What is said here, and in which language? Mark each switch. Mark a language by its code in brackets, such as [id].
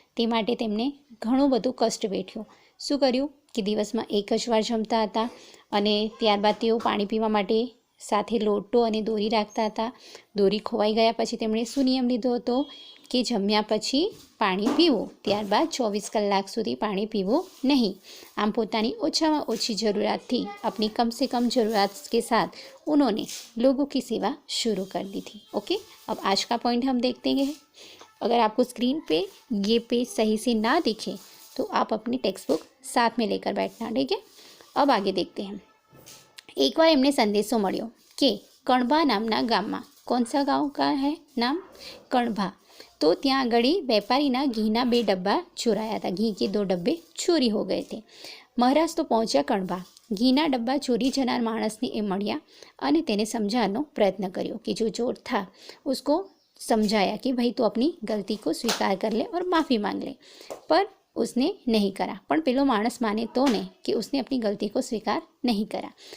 [gu] તે માટે તેમણે ઘણું બધું કષ્ટ વેઠ્યું. શું કર્યું કે દિવસમાં એક જ વાર જમતા હતા અને ત્યારબાદ તેઓ પાણી પીવા માટે સાથે લોટો અને દોરી રાખતા હતા. દોરી ખોવાઈ ગયા પછી તેમણે શું નિયમ લીધો હતો કે જમ્યા પછી પાણી પીવું, ત્યારબાદ 24 કલાક સુધી પાણી પીવું નહીં. આમ પોતાની ઓછામાં ઓછી [hi] ज़रूरत अपनी कम से कम ज़रूरत के साथ उन्होंने लोगों की सेवा शुरू कर दी थी. ओके, अब आज का पॉइंट हम देखते हैं. अगर आपको स्क्रीन पे ये पेज सही से ना दिखे तो आप अपनी टेक्स्ट बुक साथ में लेकर बैठना. ठीक है, अब आगे देखते हैं. [gu] एक बार एमने संदेशो मळ्यो कि कणभा नामना गाममां, [hi] कौन सा गाँव का है नाम? कणभा. [gu] तो ત્યાં આગળ વેપારીના ઘીના 2 ડબ્બા ચોરાયા હતા. [hi] ઘી के 2 डब्बे चोरी हो गए थे. [gu] મહારાજ તો પહોંચ્યા કણભા. ઘીના ડબ્બા ચોરી જનાર માણસને એ મળ્યા અને તેને સમજાવવાનો પ્રયત્ન કર્યો [hi] कि जो चोर था उसको समझाया कि भाई तू अपनी गलती को स्वीकार कर ले और माफ़ी मांग ले, पर उसने नहीं करा. [gu] પણ પેલો માણસ માને તો ને [hi] कि उसने अपनी गलती को स्वीकार नहीं करा.